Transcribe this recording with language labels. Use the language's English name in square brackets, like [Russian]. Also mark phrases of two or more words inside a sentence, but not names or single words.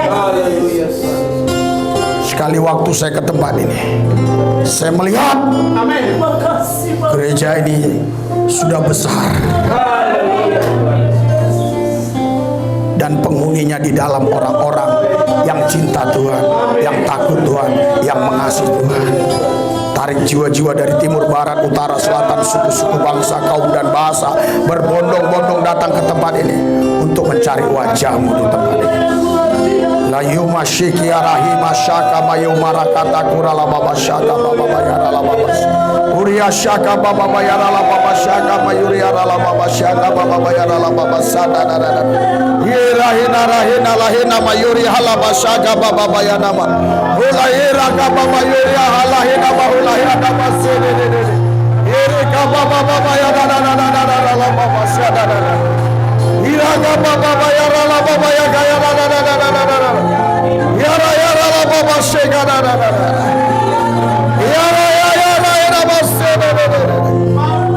[Indonesian] Sekali waktu saya ke tempat ini, saya melihat gereja ini sudah besar, dan penghuninya di dalam orang-orang yang cinta Tuhan, yang takut Tuhan, yang mengasihi Tuhan. Tarik jiwa-jiwa dari timur, barat, utara, selatan, suku-suku, bangsa, kaum dan bahasa berbondong-bondong datang ke tempat ini untuk mencari wajah-Mu di tempat ini. La yuma shikia rahima shaka mayuma rakata kurala baba shaka baba bayara la baba Uria shaka baba bayara la baba shaka mayuri ara la baba shaka baba bayara la baba sada da da da. Yera hina rahina lahina mayuri hala shaka baba bayana ma. Hula yera ka baba yuri hala hina ma hula hina ma sede de de. Yere ka baba baba ya da da da da da da la baba sada da da. Ira ka baba bayara la baba ya ga ya da da da da da da. Yara yara la baba shega da da da da. Yara yara yara basse da da da.